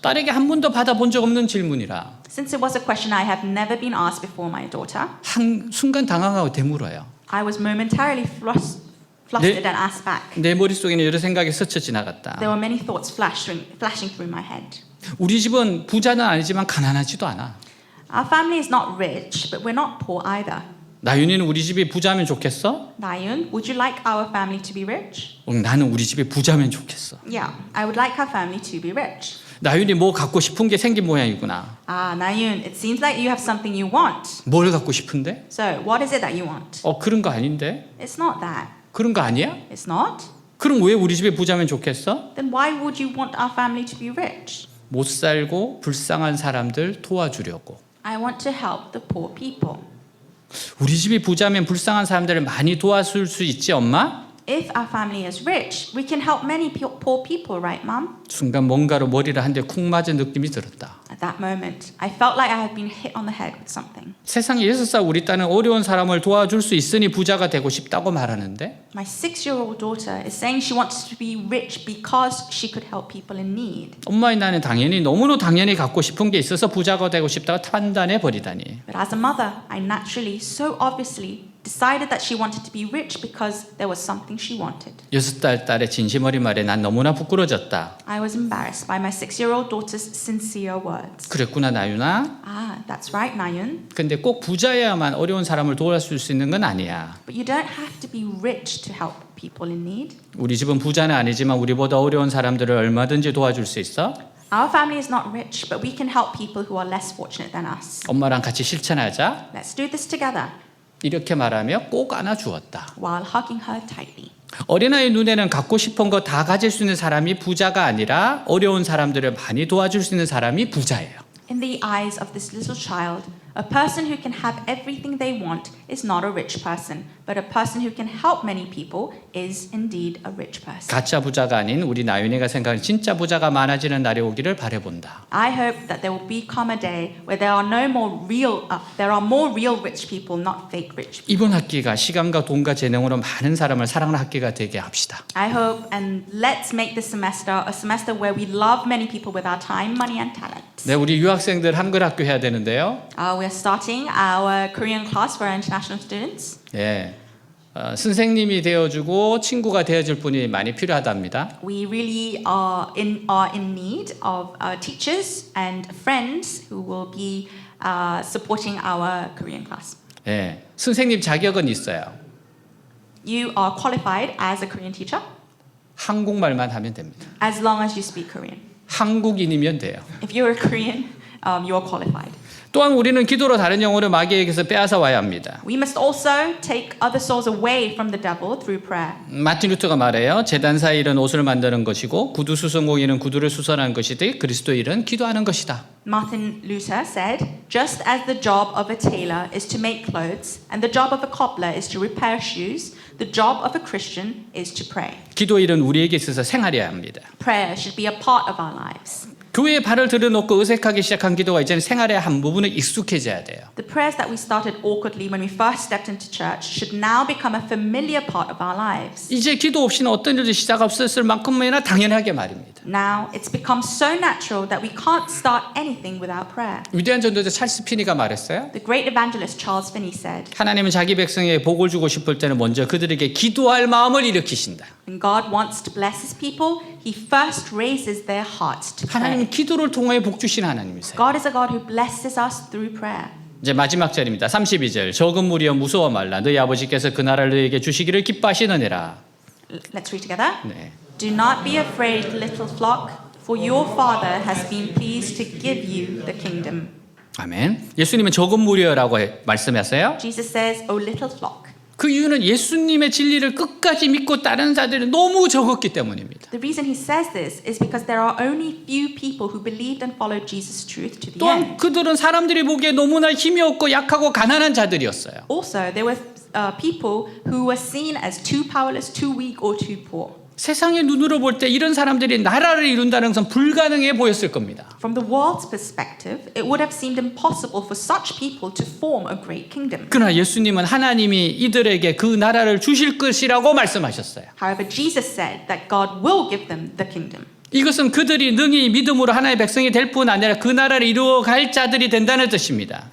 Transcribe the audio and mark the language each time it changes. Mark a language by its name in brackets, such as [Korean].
[Korean] 딸에게 한 번도 받아본 적 없는 질문이라. [English] Since it was a question I have never been asked before my daughter, [Korean] 한 순간 당황하고 되물어요. [English] I was momentarily flustered and asked back. [Korean] 내 머릿속에는 여러 생각이 스쳐 지나갔다. [English] There were many thoughts flashing through my head. [Korean] 우리 집은 부자는 아니지만 가난하지도 않아. [English] Our family is not rich, but we're not poor either. [Korean] 나윤이는 우리 집이 부자면 좋겠어? [English] Nayun, would you like our family to be rich? [Korean] 나는 우리 집이 부자면 좋겠어. [English] Yeah, I would like our family to be rich. [Korean] 나윤이 뭐 갖고 싶은 게 생긴 모양이구나. [English] Ah, Nayun, it seems like you have something you want. [Korean] 뭘 갖고 싶은데? [English] So, what is it that you want? [Korean] 그런 거 아닌데? [English] It's not that. [Korean] 그런 거 아니야? [English] It's not? [Korean] 그럼 왜 우리 집에 부자면 좋겠어? [English] Then why would you want our family to be rich? [Korean] 못 살고 불쌍한 사람들 도와주려고. [English] I want to help the poor people. [Korean] 우리 집이 부자면 불쌍한 사람들을 많이 도와줄 수 있지, 엄마? [English] If our family is rich, we can help many poor people, right, Mom? [Korean] 순간 뭔가로 머리를 한 대 쿵 맞은 느낌이 들었다. [English] At that moment, I felt like I had been hit on the head with something. [Korean] 세상에 6살 우리 딸은 어려운 사람을 도와줄 수 있으니 부자가 되고 싶다고 말하는데 [English] My 6-year-old daughter is saying she wants to be rich because she could help people in need. [Korean] 엄마인 나는 너무나 당연히 갖고 싶은 게 있어서 부자가 되고 싶다고 판단해 버리다니. [English] But as a mother, I naturally, so obviously, decided that she wanted to be rich because there was something she wanted. [Korean] 6살 딸의 진심 어린 말에 난 너무나 부끄러졌다. [English] I was embarrassed by my 6-year-old daughter's sincere words. [Korean] 그랬구나 나윤아. [English] Ah, that's right, Nayun. [Korean] 근데 꼭 부자여야만 어려운 사람을 도와줄 수 있는 건 아니야. [English] But you don't have to be rich to help people in need. [Korean] 우리 집은 부자는 아니지만 우리보다 어려운 사람들을 얼마든지 도와줄 수 있어. [English] Our family is not rich, but we can help people who are less fortunate than us. [Korean] 엄마랑 같이 실천하자. [English] Let's do this together. [Korean] 이렇게 말하며 꼭 안아주었다. [English] While hugging her tightly. [Korean] 어린아이 눈에는 갖고 싶은 거 다 가질 수 있는 사람이 부자가 아니라 어려운 사람들을 많이 도와줄 수 있는 사람이 부자예요. [English] In the eyes of this little child, a person who can have everything they want is not a rich person, but a person who can help many people is indeed a rich person. [Korean] 가짜 부자가 아닌 우리 나윤이가 생각하는 진짜 부자가 많아지는 날이 오기를 바라본다. [English] I hope that there will become a day where there are more real rich people, not fake rich people. [Korean] 이번 학기가 시간과 돈과 재능으로 많은 사람을 사랑하는 학기가 되게 합시다. [English] I hope and let's make this semester a semester where we love many people with our time, money, and talent. [Korean] 네, 우리 유학생들 한글 학교 해야 되는데요. [English] We're starting our Korean class for our international students. [Korean] 예, 선생님이 되어주고 친구가 되어줄 분이 많이 필요하답니다. [English] We really are in need of teachers and friends who will be supporting our Korean class. [Korean] 예, 선생님 자격은 있어요. [English] You are qualified as a Korean teacher [Korean] 한국말만 하면 됩니다. [English] as long as you speak Korean. [Korean] 한국인이면 돼요. [English] If you're a Korean, you are qualified. [Korean] 또한 우리는 기도로 다른 영혼을 마귀에게서 빼앗아 와야 합니다. [English] We must also take other souls away from the devil through prayer. [Korean] 마틴 루터가 말해요. 제단사의 일은 옷을 만드는 것이고 구두 수선공인은 구두를 수선하는 것이되 그리스도의 일은 기도하는 것이다. [English] Martin Luther said, "Just as the job of a tailor is to make clothes, and the job of a cobbler is to repair shoes, the job of a Christian is to pray." [Korean] 기도 일은 우리에게 있어서 생활해야 합니다. [English] Prayer should be a part of our lives. [Korean] 교회에 발을 들여놓고 어색하게 시작한 기도가 이제는 생활의 한 부분에 익숙해져야 돼요. [English] The prayers that we started awkwardly when we first stepped into church should now become a familiar part of our lives. [Korean] 이제 기도 없이는 어떤 일도 시작 없었을 만큼이나 당연하게 말입니다. [English] Now it's become so natural that we can't start anything without prayer. [Korean] 위대한 전도자 찰스 피니가 말했어요. [English] The great evangelist Charles Finney said, [Korean] 하나님은 자기 백성에게 복을 주고 싶을 때는 먼저 그들에게 기도할 마음을 일으키신다. [English] when God wants to bless his people, he first raises their hearts to pray. [Korean] 하나님은 기도를 통해 복 주신 하나님이세요. [English] God is a God who blesses us through prayer. [Korean] 이제 마지막 절입니다. 32절. 적은 무리여 무서워 말라. 너희 아버지께서 그 나라를 너희에게 주시기를 기뻐하시느니라. [English] Let's read together. [Korean] 네. [English] Do not be afraid, little flock, for your Father has been pleased to give you the kingdom. [Korean] 아멘. 예수님은 적은 무리여라고 말씀하세요. [English] Jesus says, "O little flock." [Korean] 그 이유는 예수님의 진리를 끝까지 믿고 따르는 자들이 너무 적었기 때문입니다. [English] The reason he says this is because there are only few people who believed and followed Jesus' truth to the [Korean] 또한 [English] end. [Korean] 그들은 사람들이 보기에 너무나 힘이 없고 약하고 가난한 자들이었어요. [English] Also, there were people who were seen as too powerless, too weak, or too poor. [Korean] 세상의 눈으로 볼 때 이런 사람들이 나라를 이룬다는 것은 불가능해 보였을 겁니다. [English] From the world's perspective, it would have seemed impossible for such people to form a great kingdom. [Korean] 그러나 예수님은 하나님이 이들에게 그 나라를 주실 것이라고 말씀하셨어요. [English] However, Jesus said that God will give them the kingdom. [Korean] 이것은 그들이 능히 믿음으로 하나님의 백성이 될 뿐 아니라 그 나라를 이루어갈 자들이 된다는 뜻입니다.